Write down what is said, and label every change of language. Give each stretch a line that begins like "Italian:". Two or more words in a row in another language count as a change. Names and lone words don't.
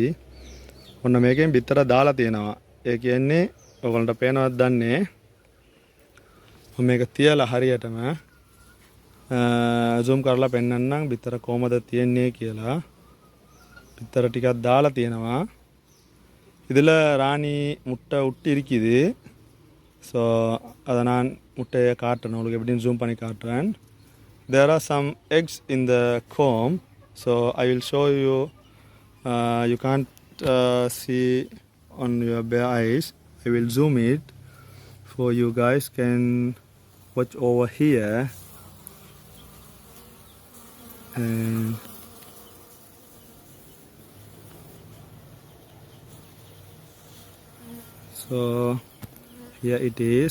Sinhala: ඔන්න මේකෙන් බිත්තර දාලා තියෙනවා. ඒ කියන්නේ ඕගොල්ලන්ට පේනවද දන්නේ මම මේක තියලා හරියටම zoom කරලා පෙන්නන්නම් බිත්තර කොහමද තියෙන්නේ කියලා. බිත්තර ටිකක් දාලා තියෙනවා.
Tamil: இதில் ராணி முட்டை விட்டு இருக்குது. ஸோ அதை நான் முட்டையை காட்டுறேன் உங்களுக்கு எப்படின்னு ஜூம் பண்ணி காட்டுறேன்.
English: There are some eggs in the comb. So I will show you. You can't see on your bare eyes. I will zoom it for you guys can watch over here. And so here it is.